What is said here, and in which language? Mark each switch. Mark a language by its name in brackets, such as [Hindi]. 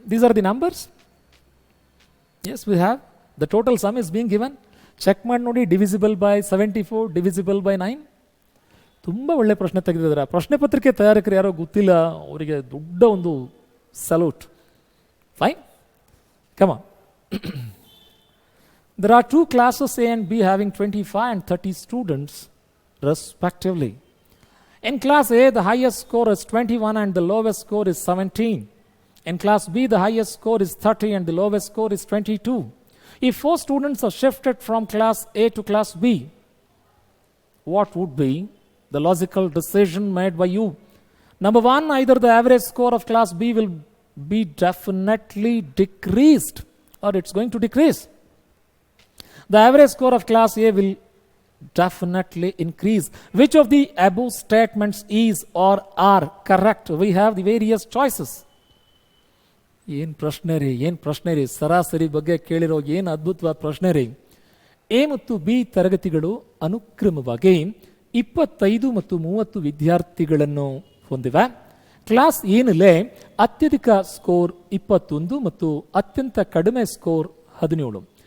[English] These are the numbers. Yes, we have the total sum is being given. Check [Kannada] ಮಾಡಿ ನೋಡಿ. [English] Divisible by 74, divisible by 9. [Kannada] ತುಂಬ ಒಳ್ಳೆ ಪ್ರಶ್ನೆ ತೆಗೆದಿದ್ದಾರೆ. ಪ್ರಶ್ನೆ ಪತ್ರಿಕೆ ತಯಾರಕರು ಯಾರೋ ಗೊತ್ತಿಲ್ಲ, ಅವರಿಗೆ ದೊಡ್ಡ ಒಂದು salute. [English] Fine, come on. There are 2 classes A and B having 25 and 30 students respectively. In class A, the highest score is 21 and the lowest score is 17. In class B, the highest score is 30 and the lowest score is 22. If 4 students are shifted from class A to class B, what would be the logical decision made by you? Number 1, either the average score of class B will be definitely decreased or it's going to decrease. The average score of class A will definitely increase. Which of the above statements is or are correct? We have the various choices. [Kannada] ಏನು ಪ್ರಶ್ನೆ ರೀ, ಸರಾಸರಿ ಬಗ್ಗೆ ಕೇಳಿರೋ ಏನು ಅದ್ಭುತವಾದ ಪ್ರಶ್ನೆ ರೀ. A ಮತ್ತು ಬಿ ತರಗತಿಗಳು ಅನುಕ್ರಮವಾಗಿ 25 ಮತ್ತು 30 ವಿದ್ಯಾರ್ಥಿಗಳನ್ನು ಹೊಂದಿವೆ. ಕ್ಲಾಸ್ ಎನಲ್ಲೇ ಅತ್ಯಧಿಕ ಸ್ಕೋರ್ 21 ಮತ್ತು ಅತ್ಯಂತ ಕಡಿಮೆ ಸ್ಕೋರ್ 17.